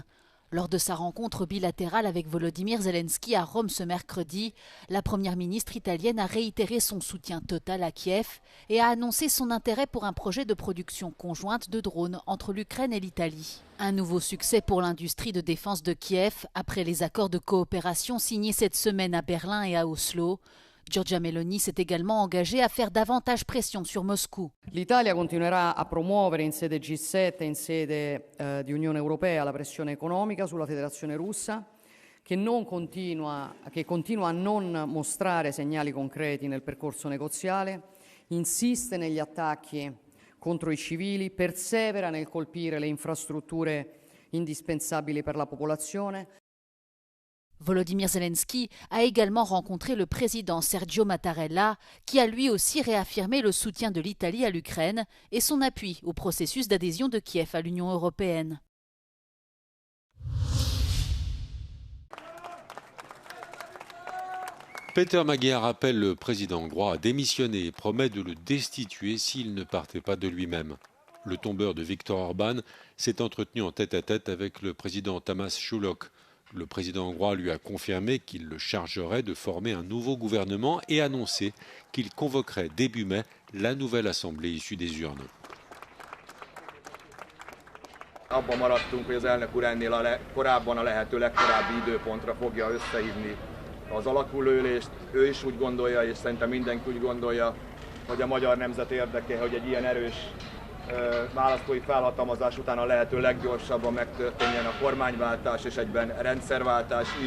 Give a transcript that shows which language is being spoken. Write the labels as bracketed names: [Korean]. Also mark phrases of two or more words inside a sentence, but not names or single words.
[French] Lors de sa rencontre bilatérale avec Volodymyr Zelensky à Rome ce mercredi, la première ministre italienne a réitéré son soutien total à Kiev et a annoncé son intérêt pour un projet de production conjointe de drones entre l'Ukraine et l'Italie. Un nouveau succès pour l'industrie de défense de Kiev après les accords de coopération signés cette semaine à Berlin et à Oslo. Giorgia Meloni s'est également engagée à faire davantage pression sur Moscou. [Italian] L'Italia continuerà a promuovere in sede G7 e in sede di Unione Europea la pressione economica sulla Federazione Russa, che continua a non mostrare segnali concreti nel percorso negoziale, insiste negli attacchi contro i civili, persevera nel colpire le infrastrutture indispensabili per la popolazione. [French] Volodymyr Zelensky a également rencontré le président Sergio Mattarella, qui a lui aussi réaffirmé le soutien de l'Italie à l'Ukraine et son appui au processus d'adhésion de Kiev à l'Union européenne. Peter Magyar appelle le président hongrois à démissionner et promet de le destituer s'il ne partait pas de lui-même. Le tombeur de Viktor Orban s'est entretenu en tête-à-tête avec le président Tamás Sulok. Le président hongrois lui a confirmé qu'il le chargerait de former un nouveau gouvernement et annoncé qu'il convoquerait début mai la nouvelle assemblée issue des urnes. [Hungarian] Abban maradtunk, hogy az elnök úr ennél korábban a lehető legkorábbi időpontra fogja összehívni az alakulóülést. Ő is úgy gondolja, és szerintem mindenki úgy gondolja, hogy a magyar nemzet érdeke, hogy egy ilyen erős választói felhatalmazás után a lehető leggyorsabban megtörténjen a kormányváltás és egyben rendszerváltás is.